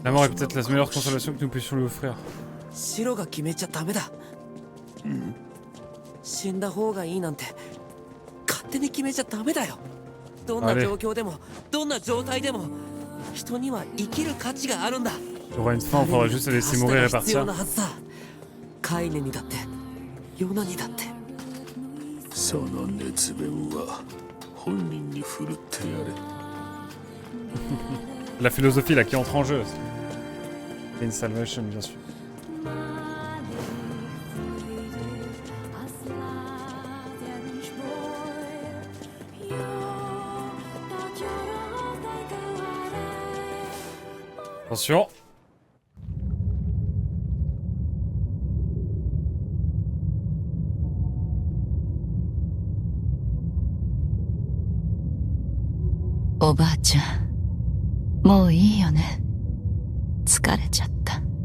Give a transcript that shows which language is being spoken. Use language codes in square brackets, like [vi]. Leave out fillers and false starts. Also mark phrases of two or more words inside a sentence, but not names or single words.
[fr] La [ja] 場 [fr] mort [ja] 所 [fr] est peut-être la meilleure consolation que nous puissions lui offrir. [ja] 白が決めちゃダメだ。死んだ方がいいなんて勝手に決めちゃダメだよ。どんな状況でもどんな状態でも人には生きる価値があるんだ。 [fr] Il y aura une fin, il faudra juste se laisser mourir et [ja] 必要 [fr] partir. [ja] なはずだ。カイネにだってヨナにだって。その熱弁は本人に振るってやれ。 [fr] La philosophie là qui entre en jeu. Et une salvation, bien sûr. Attention. [ja] Oh, おばあちゃん、もういいよね。疲れちゃった。